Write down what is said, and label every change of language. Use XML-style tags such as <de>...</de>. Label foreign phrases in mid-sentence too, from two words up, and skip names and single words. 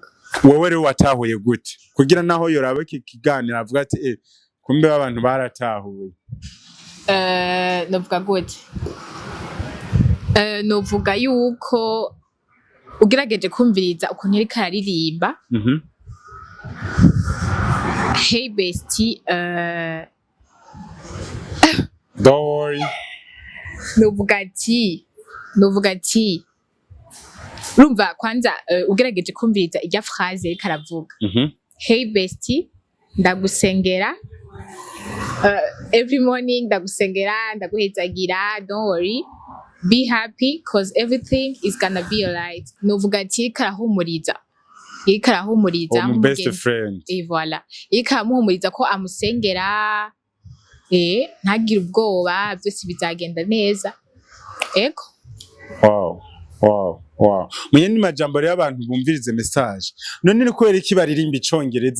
<rn>Wowe rero watahuye gute kugira naho yoraba iki kiganiro avuga ati kumbe abantu baratahuye? Novuga gute? Novuga yuko ugerageje kumviriza ukuntu ariko araririmba.</rn> <en>Hey bestie, don't worry.</en> <rn>Novuga ati urumva kwanza ugerageje kumviriza ijya phrase ariko aravuga.</rn> <en>Hey bestie, ndagusengera every morning,</en> <rn>ndagusengera ndaguhezagira,</rn> <en>don't worry, be happy cause everything is gonna be alright.</en> <rn>Novuga ati karahumuriza</rn> <en>best friend.</en> <rn>Voilà, ikaramuhumuriza ko amusengera ntagire ubwoba, byose bizagenda neza. Ego. Wow. Munye ni majambo rero abantu bumvirize message. None ni kubera iki baririmba icongereza?</rn>